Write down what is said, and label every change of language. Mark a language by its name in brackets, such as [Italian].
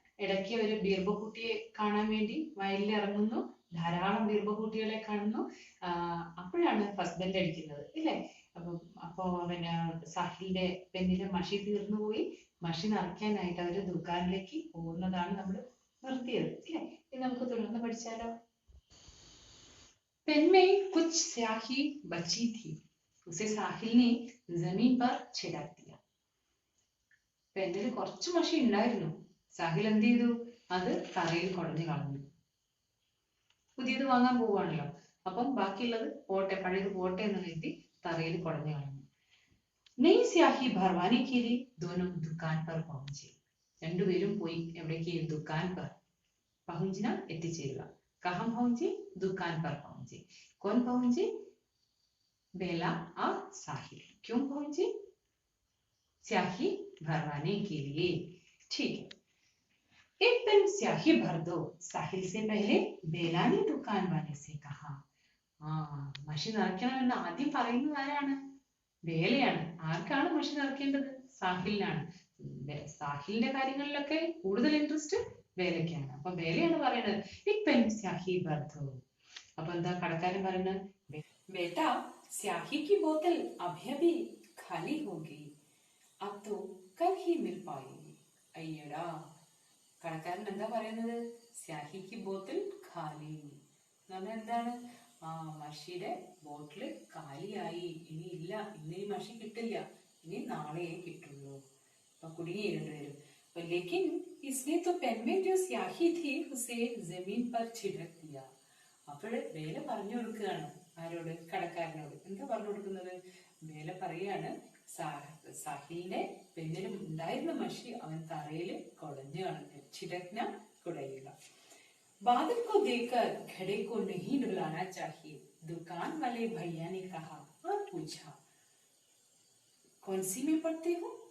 [Malayalam] ഇടയ്ക്ക് അവർ ബീർബഹുട്ടിയെ കാണാൻ വേണ്ടി വയലിൽ ഇറങ്ങുന്നു. ധാരാളം ബീർബഹുട്ടികളെ കാണുന്നു. അപ്പോഴാണ് ഫസ്റ്റ് ബെൽ അടിക്കുന്നത് ഇല്ലേ? അപ്പൊ അവന് സാഹിലിന്റെ പെന്നിലെ മഷി തീർന്നു പോയി. മഷി നിറയ്ക്കാനായിട്ട് അവര് ദുക്കാനിലേക്ക് പോകുന്നതാണ് നമ്മൾ നിർത്തിയത് ഇല്ലേ? ഇത് നമുക്ക് തുടർന്ന് പഠിച്ചാലോ? [Hindi] पेन में कुछ स्याही बची थी, उसे साहिल ने जमीन पर छिड़क दिया. [Malayalam] പെന്നിൽ കുറച്ച് മഷി ഉണ്ടായിരുന്നു. സാഹിൽ എന്ത് ചെയ്തു? അത് തറയിൽ കുടഞ്ഞു കളഞ്ഞു. പുതിയത് വാങ്ങാൻ പോവാണല്ലോ, അപ്പം ബാക്കിയുള്ളത് പോട്ടെ, പഴയത് പോട്ടെ എന്ന് കരുതി തറയിൽ കുടഞ്ഞു കളഞ്ഞു. [Hindi] नई स्याही भरवाने के लिए दोनों दुकान पर पहुंचे. [Malayalam] രണ്ടുപേരും പോയി എവിടേക്ക്? [Hindi] दुकान पर. पहुंचना [Malayalam] എത്തിച്ചേരുക. [Hindi] कहाँ पहुंचे? दुकान पर पहुंचे. कौन पहुंचे? बेला और साहिल. क्यों पहुंचे? स्याही भरवाने के लिए. ठीक है, एक पेन स्याही भर दो, साहिल से पहले बेला ने दुकान वाले से कहा. [Malayalam] മഷി നിറയ്ക്കണമെന്ന് ആദ്യം പറയുന്നത് ആരാണ്? ബേലയാണ്. ആർക്കാണ് മഷി നിറയ്ക്കേണ്ടത്? സാഹിലിനാണ്. സാഹിലിന്റെ കാര്യങ്ങളിലൊക്കെ കൂടുതൽ ഇൻട്രസ്റ്റ് ബേലയ്ക്കാണ്. അപ്പൊ ബേലയാണ് പറയുന്നത് [Hindi] एक पेन स्याही भर दो. [Malayalam] അപ്പൊ എന്താ കടക്കാരൻ പറയുന്നത്? [Hindi] बेटा स्याही की बोतल अभी अभी खाली होगी, अब तो कल ही मिल पाएगी. [Malayalam] അയ്യടാ, കടക്കാരൻ എന്താ പറയുന്നത്? സ്യാഹിക്ക് ബോട്ടിൽ ഖാലി എന്ന് പറഞ്ഞാൽ എന്താണ്? മഷിയുടെ ബോട്ടിൽ കാലിയായി, ഇനി ഇല്ല, ഇന്ന് ഈ മഷി കിട്ടില്ല, ഇനി നാളെയേ കിട്ടുള്ളൂ. അപ്പൊ കുടുങ്ങി രണ്ടുപേരും. [Hindi] लेकिन इसने तो पेन में जो स्याही थी उसे जमीन पर छिड़क दिया. [Malayalam] അപ്പോൾ ബേല പറഞ്ഞു കൊടുക്കുകയാണ്. ആരോട്? കടക്കാരനോട്. എന്താ പറഞ്ഞു കൊടുക്കുന്നത്? ബേല പറയാണ് സാഹിലിന്റെ പെന്നിലും ഉണ്ടായിരുന്ന മഷി അവൻ തറയിൽ കുടഞ്ഞു കളഞ്ഞു. [Hindi] छिड़कना कुड़ैया. बादल को देखकर घड़े को नहीं डुलाना चाहिए, दुकान वाले भैया ने कहा और पूछा कौन सी में पढ़ते हो.